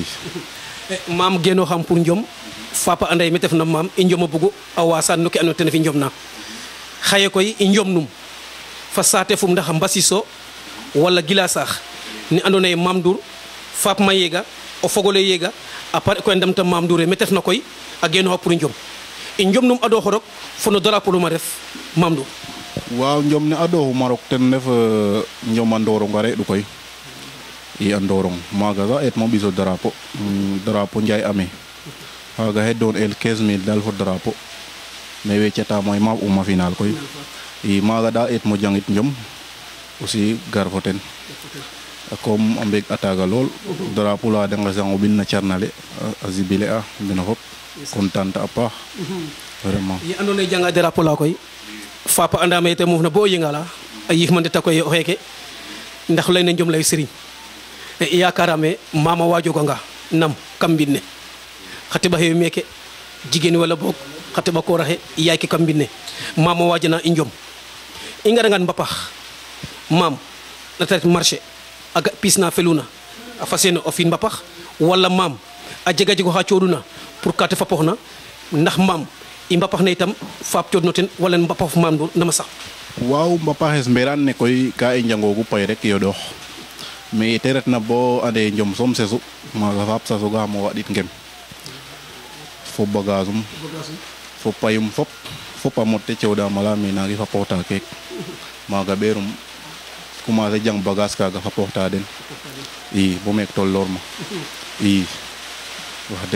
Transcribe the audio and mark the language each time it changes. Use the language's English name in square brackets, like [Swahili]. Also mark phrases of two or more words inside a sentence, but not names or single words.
[Serer] maam genoxam pour njom fapa anda ye me tef na maam i njom a bugu a wasan no ke andoona yee ten ref i njom na xaye koy i njom num fa saate fum ndax mbasiso wala gila saax ni andoona yee Mame Ndour faap ma yega o fogole yega a pare koy ndamta Mame Ndour me tef na koy a genoxa pour njom i njom num ado xorok fo no drapeau luma ref Mame Ndour waaw njom ne adoxuma rok ten ref njom a Ndorong a reɗ'u koy i a Ndorong maaga sax eet mo ɓiso drapeau Njaay Ame xaaga xe doon el 15 000 daal fo drapeau mais wecata moy maaf uma final koy i maaga daal eet mo jangit njom aussi gar fo ten comme a mbeg a taaga lool drapeau la de ngesango ɓin na carnale a jibile a deno fop content a paax vraiment ye andoona yee janga drapeau la koy fapa andame te moof na bo yengala a yiif ma ndeta koy o xeeke ndax lay na njom lay sëriñ yakarame mama wajoganga nam kam mbinne xa teɓa xe meke jigéen wala boog xa teɓa koor axe yaay ke kam mbinne mama wajana i njom i ngarangan mbapax maam nata ret marché a ga piis na feluna a fas yene o fi'in mbapax wala maam a jega jeg oxa coɗuna pour ka te fapoxna ndax maam i mbapax ne itam faap codno ten wala mbapax Mame Ndour nama sax waaw mbapaxes mberaan ne koy ka i njangoogu pay rek yoɗoox mais ite retna bo ande njom soom sesu maaga faap sasogaxam o waɗit ngem fo bagage um fo payum fop a mot te cewɗaam ala mais nangi fapooxta keek maaga ɓeerum commencer jang bagage kaaga fapooxta den i bo meek tolloor ma i wax deg